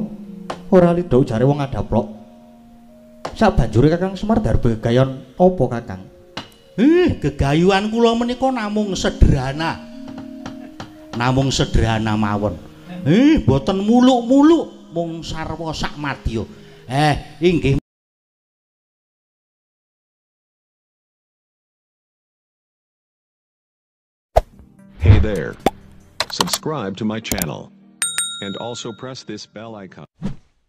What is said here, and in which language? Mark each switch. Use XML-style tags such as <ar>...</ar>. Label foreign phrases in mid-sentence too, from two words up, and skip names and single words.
<jv>Ora lido jare wong adaplok. Sabanjure Kakang Semar darbe gegayon apa Kakang? Gegayuhan kula menika namung sederhana. Namung sederhana mawon. Boten muluk-muluk mung sarwa sak madya. Inggih.</jv> <en>Hey there. Subscribe to my channel. And also press this bell icon.</en>